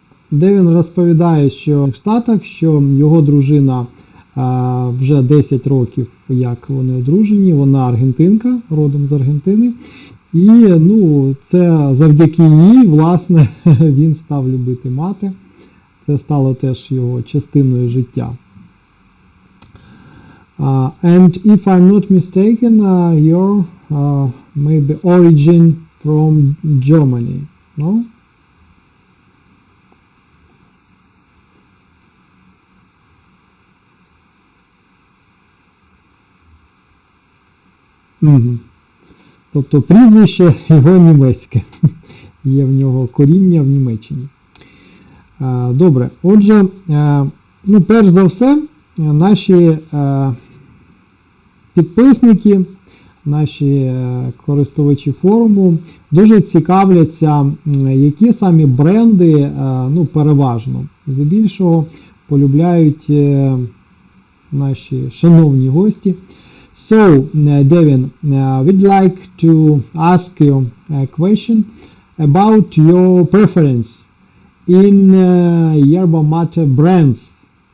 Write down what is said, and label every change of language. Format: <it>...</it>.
<uk>Девін розповідає, що в Штатах, що його дружина вже 10 років, як вони одружені, вона аргентинка, родом з Аргентини. І це завдяки їй, власне, він став любити мати. Це стало теж його частиною життя.</uk> <en>And if I'm not mistaken, your maybe origin from Germany, no?</en> <uk>Тобто прізвище його німецьке. Є в нього коріння в Німеччині. Добре. Отже, перш за все, наші підписники, наші користувачі форуму дуже цікавляться, які самі бренди, переважно, здебільшого, полюбляють наші шановні гості.</uk> <en>So, Devin, we'd like to ask you a question about your preference in yerba mate brands.</en>